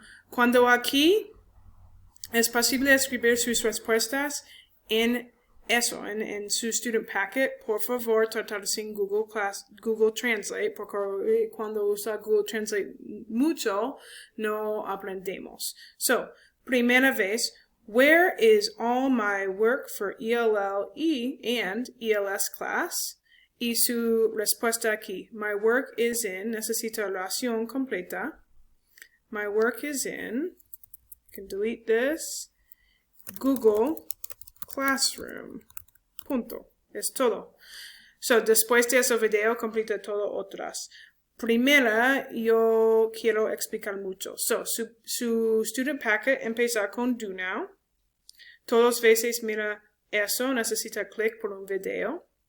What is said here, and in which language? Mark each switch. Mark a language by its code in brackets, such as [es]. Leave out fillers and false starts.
[es] Cuando aquí es posible escribir sus respuestas en eso, en su Student Packet. Por favor, tratar sin Google Translate, porque cuando usa Google Translate mucho, no aprendemos. Primera vez, [en] where is all my work for ELL and ELS class? [es] Y su respuesta aquí, [en] my work is in, [es] necesita oración completa. [en] My work is in, can delete this, Google Classroom. [es] Punto. Es todo. Después de ese video, completa todo otras. Primera, yo quiero explicar mucho. Su Student Packet empezar con Do Now. Todas veces mira eso, necesita clic por un video.